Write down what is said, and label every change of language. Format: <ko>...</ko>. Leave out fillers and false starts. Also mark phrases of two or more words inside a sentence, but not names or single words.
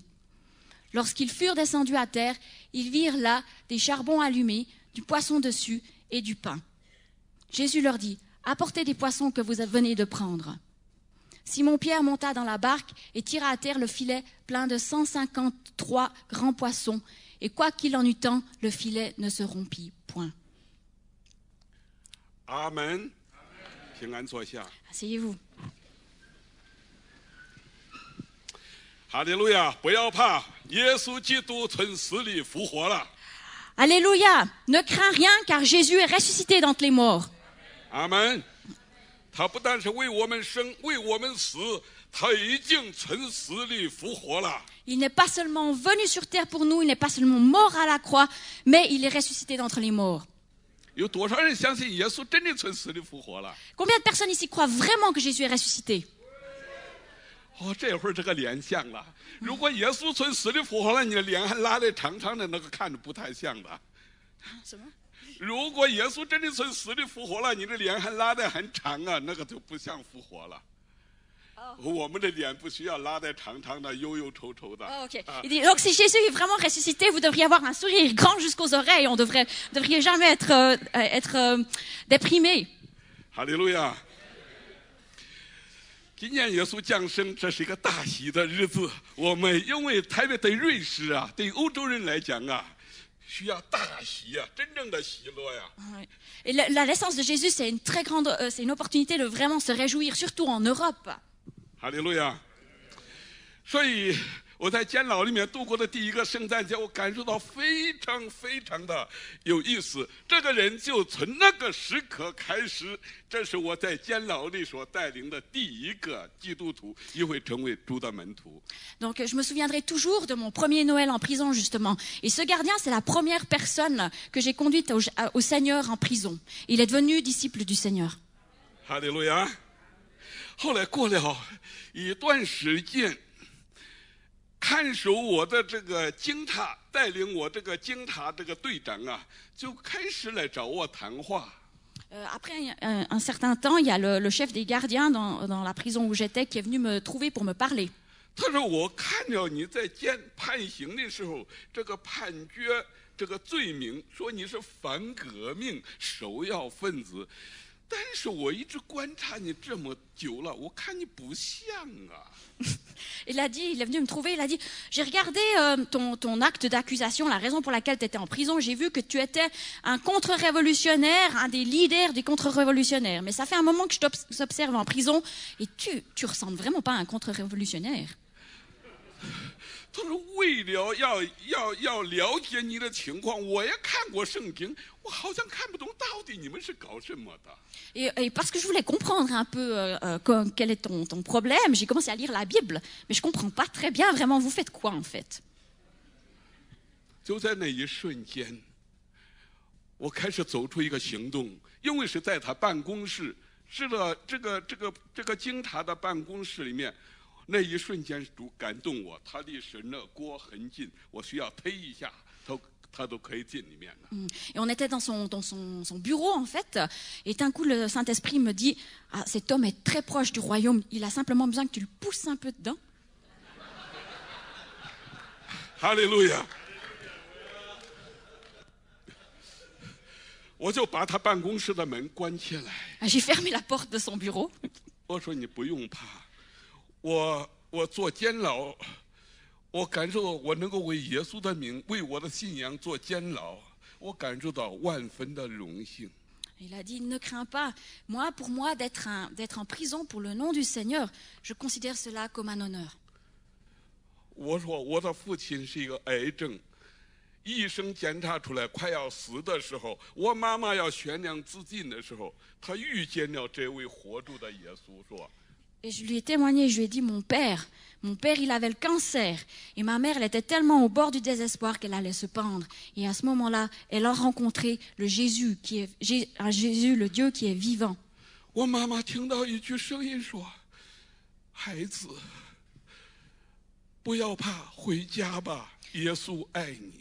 <fr>Lorsqu'ils furent descendus à terre, ils virent là des charbons allumés, du poisson dessus et du pain. Jésus leur dit, « Apportez des poissons que vous venez de prendre. » Simon-Pierre monta dans la barque et tira à terre le filet plein de 153 grands poissons, et quoi qu'il en eût tant, le filet ne se rompit point.</fr> <zh>Amen. 平安坐下。</zh> <fr>Asseyez-vous.</fr> <zh>哈利路亚！不要怕，耶稣基督从死里复活了。</zh> <fr>Alléluia! Ne crains rien, car Jésus est ressuscité d'entre les morts.</fr> <zh>阿门。他不但是为我们生，为我们死，他已经从死里复活了。</zh> <fr>Il n'est pas seulement venu sur terre pour nous, il n'est pas seulement mort à la croix, mais il est ressuscité d'entre les morts.</fr> <zh>有多少人相信耶稣真的从死里复活了？</zh> <fr>Combien de personnes ici croient vraiment que Jésus est ressuscité?</fr> <zh>哦，这会儿这个脸像了。如果耶稣从死里复活了，你的脸还拉得长长的，那个看着不太像的。如果耶稣真的从死里复活了，你的脸还拉得很长啊，那个就不像复活了。我们的脸不需要拉得长长的、忧忧愁愁的。</zh> <fr>Oh, ok. Il dit, donc si Jésus est vraiment ressuscité, vous devriez avoir un sourire grand jusqu'aux oreilles. On devriez jamais être déprimé.</fr> <zh>哈利路亚！今年耶稣降生，这是一个大喜的日子。我们因为特别对瑞士啊，对欧洲人来讲啊，需要大喜啊，真正的喜乐呀。</zh> <fr>Et la naissance de Jésus, c'est une très grande, c'est une opportunité de vraiment se réjouir, surtout en Europe.</fr> <zh>哈利路亚！所以我在监牢里面度过的第一个圣诞节，我感受到非常非常的有意思。这个人就从那个时刻开始，这是我在监牢里所带领的第一个基督徒，也会成为主的门徒。</zh> <fr>Donc je me souviendrai toujours de mon premier Noël en prison justement. Et ce gardien, c'est la première personne que j'ai conduite au Seigneur en prison. Il est devenu disciple du Seigneur.</fr> <zh>哈利路亚。后来过了一段时间，看守我的这个警察，带领我这个警察这个队长啊，就开始来找我谈话。</zh> <fr>Après un certain temps, il y a le chef des gardiens dans la prison où j'étais qui est venu me trouver pour me parler.</fr> <zh>他说：“我看了你在判刑的时候，这个判决这个罪名，说你是反革命首要分子。但是我一直观察你这么久了，我看你不像啊。”</zh> <fr>Il est venu me trouver, il a dit, j'ai regardé ton acte d'accusation, la raison pour laquelle tu étais en prison, j'ai vu que tu étais un contre-révolutionnaire, un des leaders des contre-révolutionnaires. Mais ça fait un moment que je t'observe en prison et tu ressembles vraiment pas à un contre-révolutionnaire.</fr> <zh>他说：“为了要了解你的情况，我也看过圣经，我好像看不懂到底你们是搞什么的。”</zh> <fr>Et parce que je voulais comprendre un peu quel est ton problème, j'ai commencé à lire la Bible, mais je comprends pas très bien vraiment vous faites quoi en fait.</fr> <zh>就在那一瞬间，我开始走出一个行动，因为是在他办公室，是了这个警察的办公室里面。那一瞬间，主感动我，他离神的国很近，我需要推一下，他都可以进里面了。</zh> <fr>Et on était dans son bureau en fait, et d'un coup le Saint-Esprit me dit, ah, cet homme est très proche du royaume, il a simplement besoin que tu le pousses un peu dedans.</fr> <zh>哈利路亚！我就把他办公室的门关起来。</zh> <fr>J'ai fermé la porte de son bureau.</fr> <zh>我说你不用怕。我做监牢，我感受我能够为耶稣的名，为我的信仰做监牢，我感受到万分的荣幸。</zh> <fr>Il a dit, ne crains pas. Moi, pour moi, d'être en prison pour le nom du Seigneur, je considère cela comme un honneur.</fr> <zh>我说我的父亲是一个癌症，医生检查出来快要死的时候，我妈妈要悬梁自尽的时候，他遇见了这位活着的耶稣，说。</zh> <fr>Et je lui ai témoigné, je lui ai dit, mon père, il avait le cancer. Et ma mère, elle était tellement au bord du désespoir qu'elle allait se pendre. Et à ce moment-là, elle a rencontré le Jésus, Jésus, le Dieu qui est vivant.</fr> <zh>我妈妈听到一句声音说：“孩子，不要怕，回家吧，耶稣爱你。”</zh>